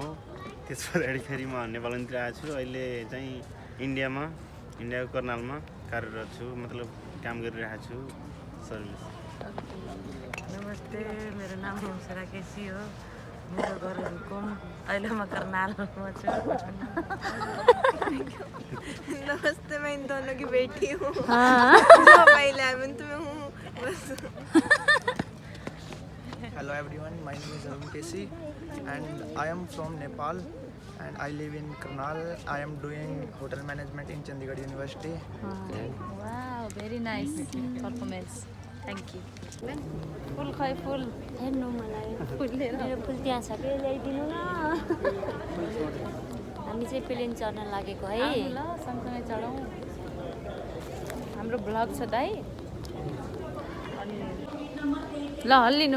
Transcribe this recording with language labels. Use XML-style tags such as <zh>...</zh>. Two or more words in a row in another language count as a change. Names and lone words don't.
<ne>त्यस पछाडि फेरि म नेपालतिर आएको छु। अहिले चाहिँ इन्डियाको कर्नालमा कार्यरत छु, मतलब काम गरिरहेको छु सर्भिस। नमस्ते, मेरो नाम हंसरा केसी हो। मेरो घर रुकुम अहिले म करनालमा छु</ne> <hi>नमस्ते मैं इन दोनों की बेटी हूँ जो मैं 11th में हूँ बस</hi> <en>Hello everyone, my name is Arun Kesi and I am from Nepal and I live in Karnal. I am doing hotel management in Chandigarh University. Wow, very nice performance. Thank you.</en> <ne>फुल खै फुल हेर्नु मलाई मेरो फुल त्यहाँ छ कि ल्याइदिनु न हामी चाहिँ प्लेन चढ्न लागेको है ल सँगसँगै चढौँ हाम्रो ब्लग छ दाइ अनि ल हल्लिनु</ne>